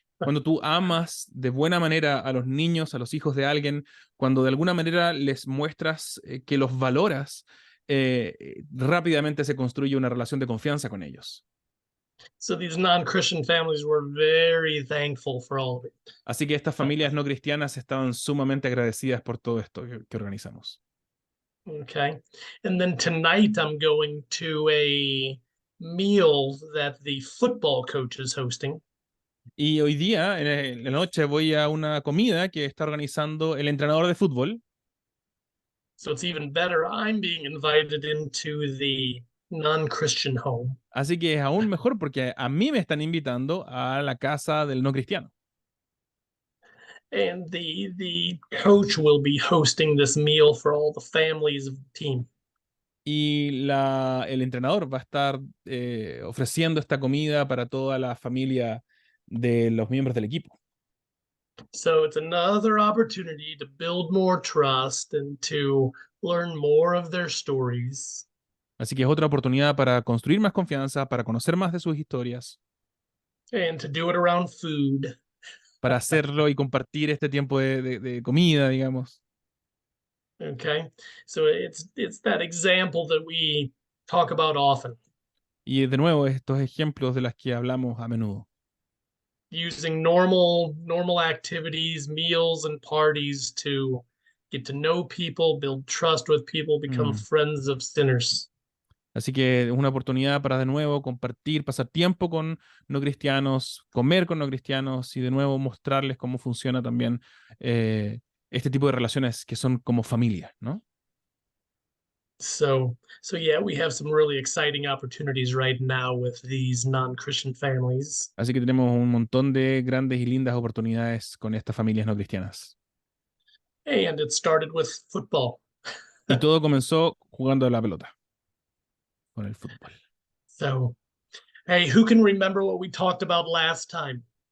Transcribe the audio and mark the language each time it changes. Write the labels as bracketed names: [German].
[Spanish] Cuando tú amas de buena manera a los niños, a los hijos de alguien, cuando de alguna manera les muestras que los valoras, rápidamente se construye una relación de confianza con ellos. [English] So these non-Christian families were very thankful for all of it. [Spanish] Así que estas familias no cristianas estaban sumamente agradecidas por todo esto que organizamos. [English] Okay. And then tonight I'm going to a meal that the football coach is hosting. [Spanish] Y hoy día, en la noche, voy a una comida que está organizando el entrenador de fútbol. [English] So it's even better. I'm being invited into the non-Christian home. [Spanish] Así que es aún mejor porque a mí me están invitando a la casa del no cristiano. [English] And the coach will be hosting this meal for all the families of the team. [Spanish] Y el entrenador va a estar ofreciendo esta comida para toda la familia de los miembros del equipo. [English] So it's another opportunity to build more trust and to learn more of their stories. [Spanish] Así que es otra oportunidad para construir más confianza, para conocer más de sus historias, [English] And to do it around food. [Spanish] para hacerlo y compartir este tiempo de comida, digamos. [English] Okay. So it's that example that we talk about often. [Spanish] Y de nuevo, estos ejemplos de los que hablamos a menudo. [English] Using normal activities, meals and parties to get to know people, build trust with people, become friends of sinners. [Spanish] Así que es una oportunidad para de nuevo compartir, pasar tiempo con no cristianos, comer con no cristianos y de nuevo mostrarles cómo funciona también este tipo de relaciones que son como familia, ¿no? [English] So yeah, we have some really exciting opportunities right now with these non-Christian families. [Spanish] Así que tenemos un montón de grandes y lindas oportunidades con estas familias no cristianas. [English] And it started with football. [Spanish] Y todo comenzó jugando a la pelota, con el fútbol. [English] So, hey, who can remember what we talked about last time?